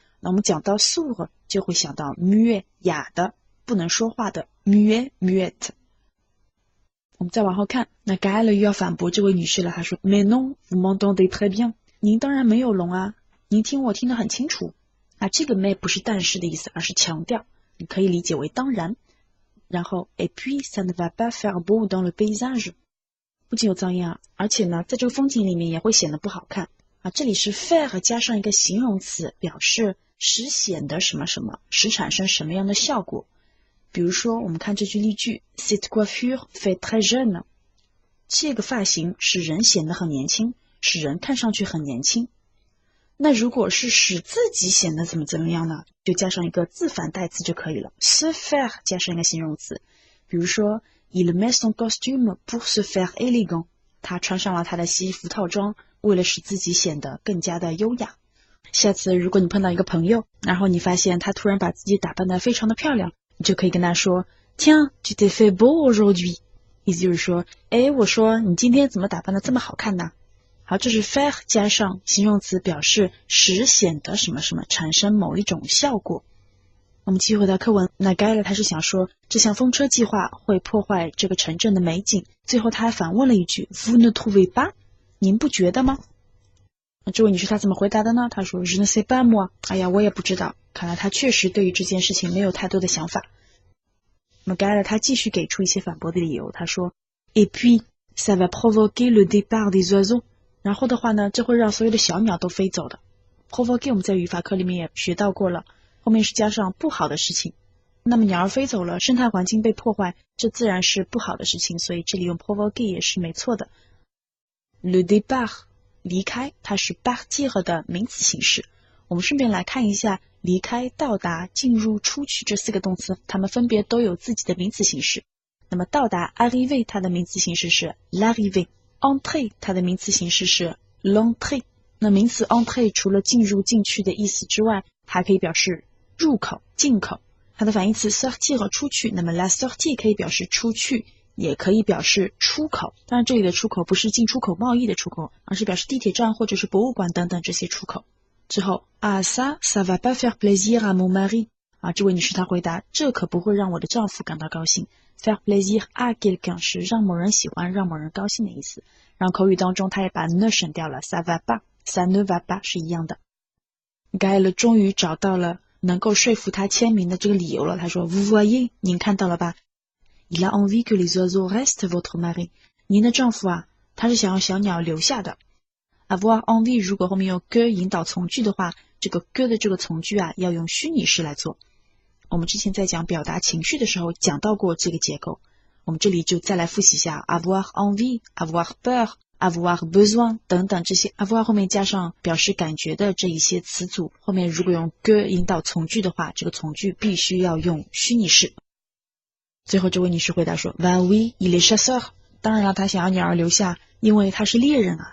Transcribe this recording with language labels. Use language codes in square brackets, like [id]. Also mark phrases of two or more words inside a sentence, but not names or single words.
[zh] 那我们讲到 sourd 就会想到 muet 哑的不能说话的 [fr] muet muette。 [zh] 我们再往后看，那 Gaël 又要反驳这位女士了，她说 [fr] Mais non, vous m'entendez très bien， [zh] 您当然没有聋啊，您听我听得很清楚。这个 mais 不是但是的意思，而是强调，你可以理解为当然。然后 [fr] Et puis ça ne va pas faire beau dans le paysage， [zh] 不仅有噪音啊，而且呢，在这个风景里面也会显得不好看啊。这里是 faire 加上一个形容词，表示使显得什么什么，使产生什么样的效果。比如说，我们看这句例句 [fr] Cette coiffure fait très jeune。 [zh] 这个发型使人显得很年轻，使人看上去很年轻。那如果是使自己显得怎么样呢？就加上一个自反代词就可以了 [fr] se faire [zh] 加上一个形容词。比如说 [fr] Il met son costume pour se faire élégant。 [zh] 他穿上了他的西服套装，为了使自己显得更加的优雅。下次如果你碰到一个朋友，然后你发现他突然把自己打扮得非常的漂亮，你就可以跟他说 [fr] Tiens, tu t'es fait beau aujourd'hui。 [zh] 意思就是说，我说你今天怎么打扮得这么好看呢？好，这是 faire 加上形容词，表示使显得什么什么，产生某一种效果。我们继续回到课文，那盖勒他是想说，这项风车计划会破坏这个城镇的美景。最后他还反问了一句 [fr] Vous ne trouvez pas？ [zh] 您不觉得吗？那这位女士她怎么回答的呢？她说 [fr] Je ne sais pas moi。 [zh] 哎呀，我也不知道。看来她确实对于这件事情没有太多的想法。那么盖勒他继续给出一些反驳的理由，他说 [fr] Et puis ça va provoquer le départ des oiseaux。 [zh] 然后的话呢，这会让所有的小鸟都飞走的。provoke 我们在语法课里面也学到过了，后面是加上不好的事情。那么鸟儿飞走了，生态环境被破坏，这自然是不好的事情，所以这里用 provoke 也是没错的。 [fr] Le départ [zh] 离开，它是 partir 的名词形式。我们顺便来看一下离开、到达、进入、出去这四个动词，它们分别都有自己的名词形式。那么到达 arriver 它的名词形式是 l'arrivée。Entrer 它的名词形式是 l'entrée。那名词 entrer 除了进入进去的意思之外，还可以表示入口进口。它的反义词 sortir 和出去，那么 la sortie 可以表示出去，也可以表示出口。当然这里的出口不是进出口贸易的出口，而是表示地铁站或者是博物馆等等这些出口。之后 [fr] Ah ça va pas faire plaisir à mon mari。 [zh] 这位女士她回答，这可不会让我的丈夫感到高兴。 [fr] Faire plaisir à quelqu'un [zh] 是让某人喜欢、让某人高兴的意思。然后口语当中他也把 ne 省掉了， [fr] ça va pas ça ne va pas [zh] 是一样的。盖勒终于找到了能够说服他签名的这个理由了。他说 [fr] Vous voyez， [zh] 您看到了吧？ [fr] Il a envie que les oiseaux restent votre mari。 [zh] 您的丈夫他是想要小鸟留下的。 [fr] Avoir envie [zh] 如果后面有 que 引导从句的话，这个 que 的这个从句要用虚拟式来做。我们之前在讲表达情绪的时候讲到过这个结构，我们这里就再来复习一下 [fr] avoir envie、avoir peur、avoir besoin [zh] 等等这些 avoir 后面加上表示感觉的这一些词组，后面如果用 que 引导从句的话，这个从句必须要用虚拟式。最后这位女士回答说 [fr] Ben oui, il est chasseur。 [zh] 当然了，他想要鸟儿留下，因为他是猎人啊。